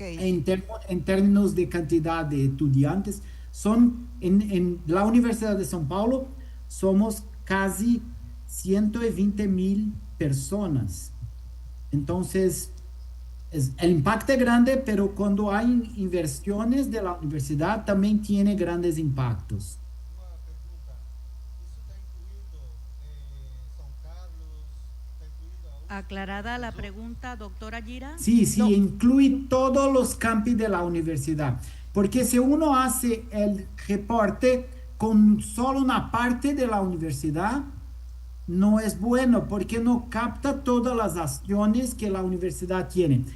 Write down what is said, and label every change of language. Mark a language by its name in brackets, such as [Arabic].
[Spanish] En términos de cantidad de estudiantes, en la Universidad de São Paulo somos casi 120,000 personas. Entonces, el impacto es grande, pero cuando hay inversiones de la universidad también tiene grandes impactos. [Portuguese] Uma pergunta. Isso está incluindo São Carlos? Está incluindo a USP? [Spanish] Aclarada la pregunta, doctora Gira. Sí, sí, incluye todos los campi de la universidad. Porque si uno hace el reporte con solo una parte de la universidad, no es bueno porque no capta todas las acciones que la universidad tiene.